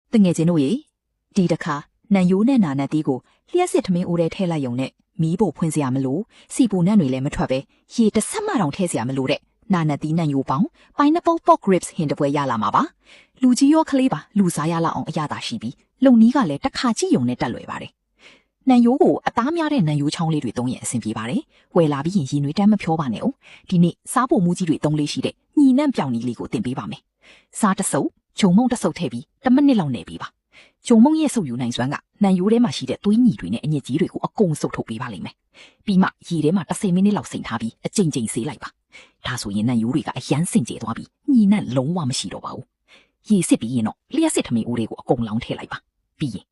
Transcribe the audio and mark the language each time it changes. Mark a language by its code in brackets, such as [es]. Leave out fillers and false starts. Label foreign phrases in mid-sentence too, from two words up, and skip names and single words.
[my] တငယ်ချင်းတို့ရေဒီတခါနန်ယိုးနဲ့နာနတ်တီးကိုလျှက်စစ်ထမင်းအိုးထဲထည့်လိုက်ုံနဲ့မီးဖို့ဖွင့်စရာမလိုစီပူနဲ့တွေလည်းမထွက်ပဲရေတစ်ဆက်မှတောင်ထည့်စရာမလိုတဲ့နာနတ်တီးနန်ယိုးပေါင်း [en] pineapple pork ribs [my] ဟင်တပွဲရလာမှာပါလူကြီးရောကလေးပါလူစားရလောက်အောင်အရသာရှိပြီးလုံနီးကလည်းတစ်ခါကြည့်ုံနဲ့တက်လွယ်ပါတယ်နန်ယိုးကိုအသားများတဲ့နန်ယိုးချောင်းလေးတွေသုံးရင်အဆင်ပြေပါတယ်ဝယ်လာပြီးရင်ရည်နွေးတမ်းမဖြောပါနဲ့哦ဒီနေ့စားဖို့မူကြီးတွေသုံးလေးရှိတဲ့ညီနန့်ပြောင်နီလေးကို တင်ပေးပါမယ်စားတဆုပ်ဂျုံမုံတဆုပ်ထည့်ပြီး10မိနစ်လောက်နေပေးပါဂျုံမုံရဲ့ဆုပ်ယူနိုင်စွမ်းကနန်ယိုးထဲမှာရှိတဲ့သွေးညီတွေနဲ့အညစ်အကြေးတွေကိုအကုန်ဆုပ်ထုတ်ပေးပါလိမ့်မယ်ပြီးမှရေထဲမှာ10မိနစ်လောက်စိမ်ထားပြီးအကြိမ်ကြိမ်ဆေးလိုက်ပါဒါဆိုရင်နန်ယိုးတွေကအရန်စင်ကြယ်သွားပြီးညီနန့်လုံးဝမရှိတော့ပါဘူးရေစစ်ပြီးရင်တော့လျှက်စစ်ထမင်းအိုးတွေကိုအကုန်လောင်းထည့်လိုက်ပါပြီးရင်